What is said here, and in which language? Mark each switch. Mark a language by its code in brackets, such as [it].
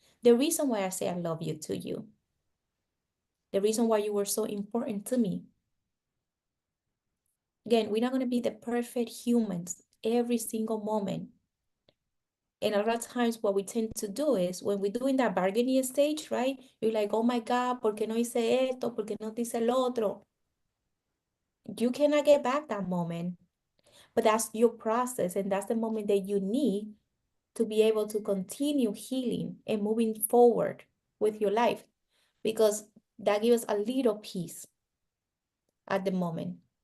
[en] The reason why I say I love you to you, the reason why you were so important to me. Again, we're not going to be the perfect humans every single moment. And a lot of times what we tend to do is when we're doing that bargaining stage, right? You're like, oh my God, [es] ¿por qué no hice esto? ¿Por qué no hice el otro? [en] You cannot get back that moment. But that's your process, and that's the moment that you need to be able to continue healing and moving forward with your life, because that gives us a little peace at the moment.